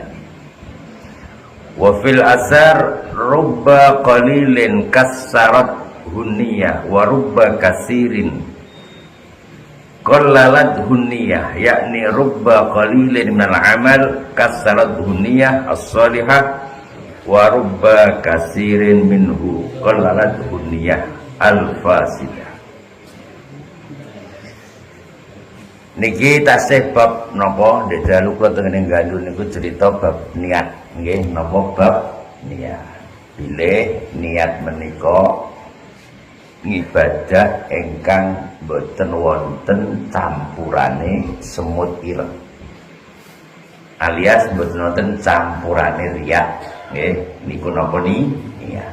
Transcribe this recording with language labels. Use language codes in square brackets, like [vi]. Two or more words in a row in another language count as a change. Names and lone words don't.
[ar] وفي الأثر رب قليل كثرته النية ورب كثير قللته النية، يعني رب قليل من العمل كثرته النية الصالحة ورب كثير منه قللته النية الفاسدة. [jv] Niki tasih bab napa ndek dalu kula tengene galu niku cerita bab niat nggih, napa bab niat. Bilih niat menika ngibadah ingkang boten wonten campurane semut ireng, alias boten wonten campurane riya nggih, niku napa niat.